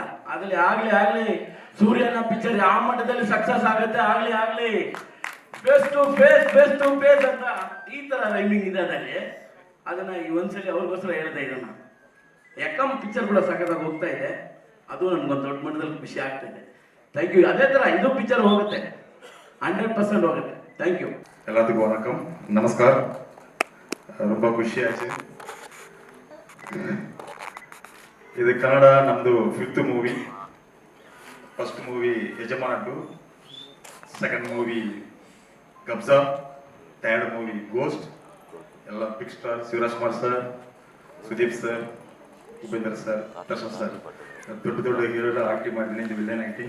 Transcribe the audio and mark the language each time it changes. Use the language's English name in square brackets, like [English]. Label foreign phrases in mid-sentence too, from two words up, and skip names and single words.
[Kannada] ಅದ್ರಲ್ಲಿ ಆಗ್ಲಿ ಸೂರ್ಯನ ಪಿಕ್ಚರ್ ಯಾವ ಮಟ್ಟದಲ್ಲಿ ಸಕ್ಸಸ್ ಆಗುತ್ತೆ, ಆಗ್ಲಿ [English] face to face [Kannada] ಅಂತ ಈ ತರ ರೈಮಿಂಗ್ ಇದೆ ಅದರಲ್ಲಿ. ಅದನ್ನ ಈ ಒಂದ್ಸಲಿ ಅವ್ರಿಗೋಸ್ಕರ ಹೇಳ್ತಾ ಇದನ್ನ. ಎಕ್ಕಂ ಪಿಕ್ಚರ್ ಕೂಡ ಸಖತ್ತಾಗಿ ಹೋಗ್ತಾ ಇದೆ. ಅದು ನನ್ಗೊಂದು ದೊಡ್ಡ ಮಟ್ಟದಲ್ಲಿ ಖುಷಿ ಆಗ್ತಾ ಇದೆ. [English] thank you. [Kannada] ಅದೇ ತರ ಇದು ಪಿಕ್ಚರ್ ಹೋಗುತ್ತೆ, 100% ಹೋಗುತ್ತೆ. [English] thank you. [Tamil] எல்லாத்துக்கும் வணக்கம், நமஸ்கார். ரொம்ப ಖುಷಿಯಾಗಿದೆ. [Kannada] ಇದು ಕನ್ನಡ ನಮ್ಮದು [English] 5th movie. First movie Yajamana 2, second movie Kabza, third movie Ghost. [Kannada] ಎಲ್ಲ [English] big star, [Kannada] ಶಿವರಾಜ್ ಕುಮಾರ್ ಸರ್, ಸುದೀಪ್ ಸರ್, ಉಪೇಂದ್ರ ಸರ್, ದರ್ಶನ್ ಸರ್, ದೊಡ್ಡ [English] hero acting [Kannada] ಮಾಡಿದ್ದೀನಿ, [English] villain acting.